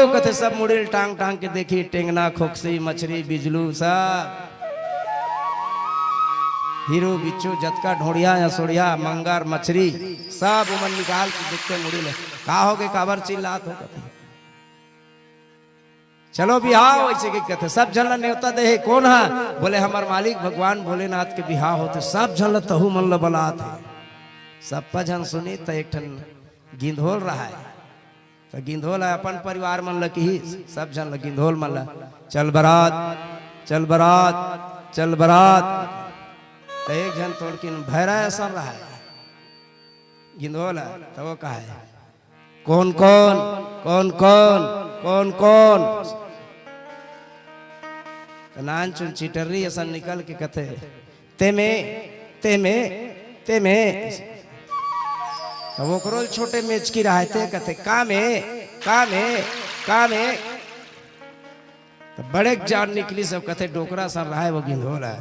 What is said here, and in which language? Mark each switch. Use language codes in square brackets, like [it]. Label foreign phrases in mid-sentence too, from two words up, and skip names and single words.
[hne] कथे सब मुड़िल टांग टांग के देखी, टेंगना खोखसी मछली बिजलू सब हीरो बिच्छू जतका ढोड़िया या सोड़िया मंगर मछली सब उमन निकाल के देखते मुड़ी ले का हो गए काबर चिल्लात हो। चलो बिहाव ऐसे के कहते सब जन न्योता दे। कौन है? बोले हमार मालिक भगवान भोलेनाथ के बिहाव होते। सब जन तहु मन ल बलात है। सब जन सुनी तो एक ठन गिंधोल रहा है। तो गिंधोल है अपन परिवार मन ल की सब जन ल गिंधोल मन ल चल बरात चल बरात चल बरात। तो एक जन तोड़ के भैरा ऐसा रहा है गिंधोल है। तो वो कहा है कौन कौन कौन कौन कौन कौन? तो नान चुन चिटर्री ऐसा निकल के कथे ते में तो वो करो छोटे मेच की रहा थे कहते का में तो बड़े जान निकली सब कहते डोकरा सा रहा है वो गिंधोल है।